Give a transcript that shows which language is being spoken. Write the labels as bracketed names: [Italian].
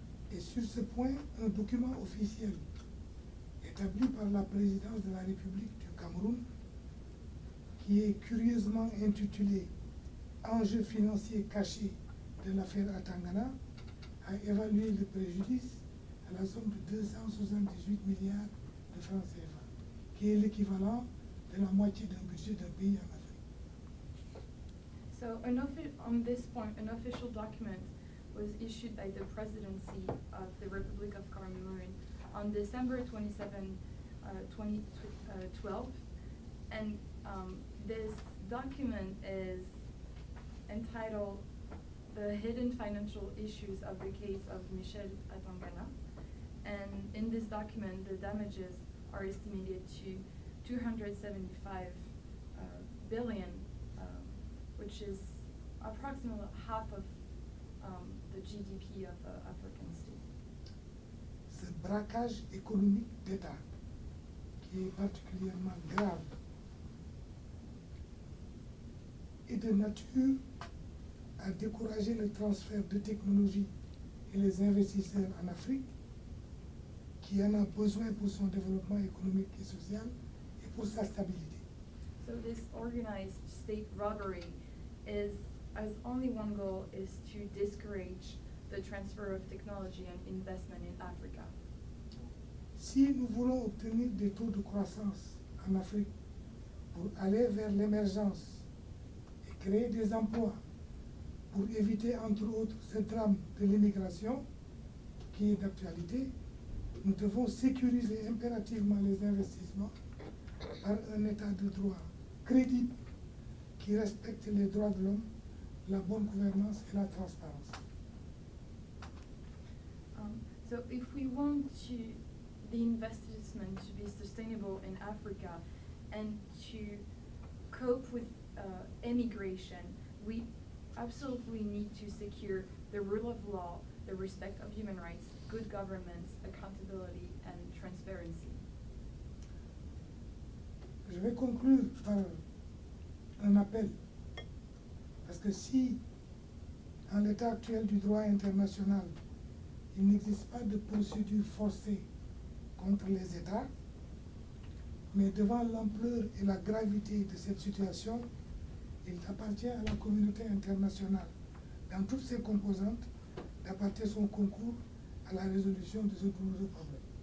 [French] Et sur ce point, un document officiel établi par la présidence de la République du Cameroun, qui est curieusement intitulé Enjeux financiers cachés de l'affaire Atangana, a évalué le préjudice à la somme de 278 milliards de francs CFA, qui est l'équivalent de la moitié d'un budget d'un pays en Afrique. [English] So on this point, an official document was issued by the presidency of the Republic of Cameroon on December 27, 2012, and this document is entitled The Hidden Financial Issues of the Case of Michel Atangana, and in this document the damages are estimated to 275 billion, which is approximately half of the GDP of an African state. [French] Ce braquage économique d'État qui est particulièrement grave est de nature à décourager le transfert de technologies et les investisseurs en Afrique, qui en a besoin pour son développement économique et social et pour sa stabilité. [English] So this organized state robbery has only one goal, is to discourage the transfer of technology and investment in Africa. [French] Si nous voulons obtenir des taux de croissance en Afrique pour aller vers l'émergence et créer des emplois, pour éviter entre autres ce drame de l'immigration qui est d'actualité, nous devons sécuriser impérativement les investissements par un état de droit crédible qui respecte les droits de l'homme, la bonne gouvernance et la transparence. [English] So if we want the investment to be sustainable in Africa and to cope with immigration, we absolutely need to secure the rule of law, the respect of human rights, good governance, accountability, and transparency. [French] Je vais conclure par un appel, parce que si, en l'état actuel du droit international, il n'existe pas de procédure forcée contre les États, mais devant l'ampleur et la gravité de cette situation, il appartient à la communauté internationale, dans toutes ses composantes, d'apporter son concours à la résolution de ce douloureux problème.